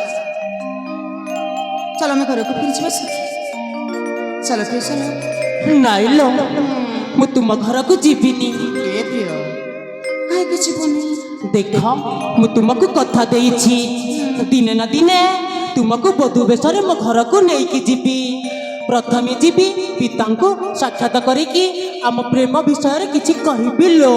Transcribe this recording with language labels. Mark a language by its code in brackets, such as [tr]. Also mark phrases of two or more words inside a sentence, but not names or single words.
[hi] चल मैं घर को फिर चल प्रिय चल [or] ନାଇଁ ଲୋ ମୁଁ ତୁମ ଘରକୁ ଯିବିନି। ଏ ପ୍ରିୟ କାହିଁକି ଯିବନି? ଦେଖ ମୁଁ ତୁମକୁ କଥା ଦେଇଛି ଦିନେ ନା ଦିନେ ତୁମକୁ ବଧୂ ବେଶରେ ମୋ ଘରକୁ ନେଇକି ଯିବି। ପ୍ରଥମେ ଯିବି ପିତାଙ୍କୁ ସାକ୍ଷାତ କରିକି ଆମ ପ୍ରେମ ବିଷୟରେ କିଛି କହିବି ଲୋ।